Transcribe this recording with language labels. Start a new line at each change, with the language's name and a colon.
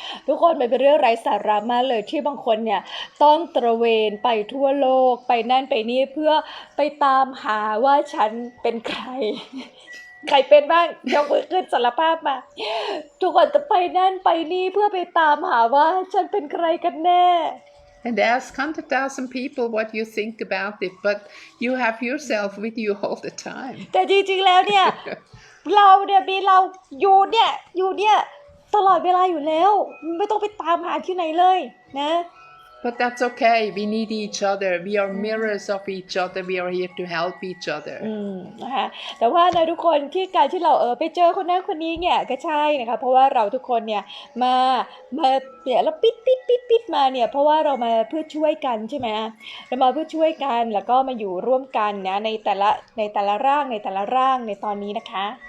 Thai: ทุกคนมันเป็นเรื่องไร้สาระมากเลยที่บางคนเนี่ยต้องตระเวนไปทั่วโลกไปนั่นไปนี่เพื่อไปตามหาว่าฉันเป็นใคร ใครเป็นบ้างยกมือขึ้นสารภาพมาทุกคนจะไปนั่นไปนี่เพื่อไปตามหาว่าฉันเป็นใครกันแน่
English: And ask 100,000 people what you think about it, but you have yourself with you all the time.
Thai: แต่จริงๆแล้วเนี่ย เราเนี่ยมีเราอยู่เนี่ยตลอดเวลาอยู่แล้วไม่ต้องไปตามหาที่ไหนเลยนะ
English: But that's okay. We need each other. We are mirrors of each other. We are here to help each other.
Thai: นะคะแต่ว่าในทุกคนที่การที่เราไปเจอคนนั้นคนนี้เนี่ยก็ใช่นะคะเพราะว่าเราทุกคนเนี่ยมาเนี่ยแล้วปิดมาเนี่ยเพราะว่าเรามาเพื่อช่วยกันใช่ไหมเรามาเพื่อช่วยกันแล้วก็มาอยู่ร่วมกันนะในแต่ละร่างในตอนนี้นะคะ